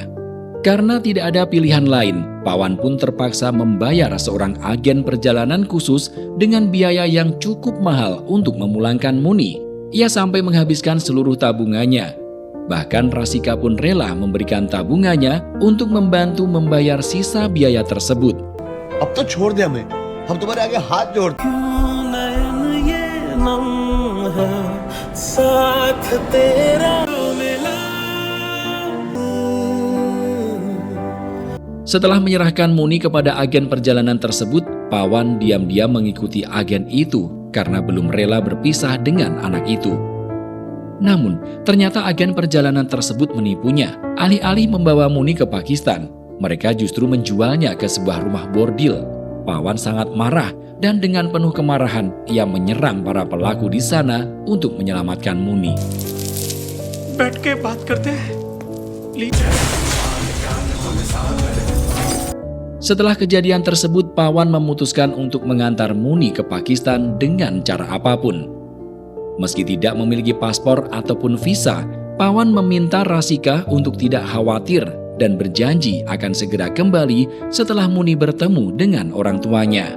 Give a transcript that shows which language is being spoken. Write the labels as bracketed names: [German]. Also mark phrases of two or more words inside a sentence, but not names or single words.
[Indonesian] Karena tidak ada pilihan lain, Pawan pun terpaksa membayar seorang agen perjalanan khusus dengan biaya yang cukup mahal untuk memulangkan Muni. Ia sampai menghabiskan seluruh tabungannya. Bahkan Rasika pun rela memberikan tabungannya untuk membantu membayar sisa biaya tersebut. [Hindi] अब तो छोड़ दे हमें, हम तुम्हारे आगे हाथ जोड़ते हैं। [Indonesian] Setelah menyerahkan Muni kepada agen perjalanan tersebut, Pawan diam-diam mengikuti agen itu karena belum rela berpisah dengan anak itu. Namun, ternyata agen perjalanan tersebut menipunya. Alih-alih membawa Muni ke Pakistan, mereka justru menjualnya ke sebuah rumah bordil. Pawan sangat marah dan dengan penuh kemarahan, ia menyerang para pelaku di sana untuk menyelamatkan Muni. [Hindi] बैठ के बात करते हैं [Indonesian] Setelah kejadian tersebut, Pawan memutuskan untuk mengantar Muni ke Pakistan dengan cara apapun. Meski tidak memiliki paspor ataupun visa, Pawan meminta Rasika untuk tidak khawatir dan berjanji akan segera kembali setelah Muni bertemu dengan orang tuanya.